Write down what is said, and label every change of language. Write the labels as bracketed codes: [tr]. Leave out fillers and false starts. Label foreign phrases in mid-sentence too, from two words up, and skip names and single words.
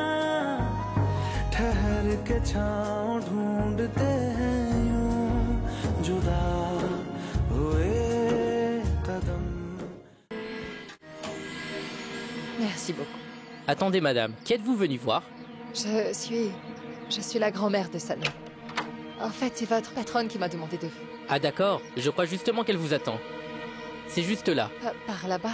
[hi] ठहर के छाँव ढूंढते हैं यूं जुदा हुए कदम. [fr] Merci beaucoup. Attendez, madame, qui êtes-vous venue voir? Je suis la grand-mère de Sana. En fait, c'est votre patronne qui m'a demandé de venir. Ah d'accord, je crois justement qu'elle vous attend. C'est juste là. Par là-bas?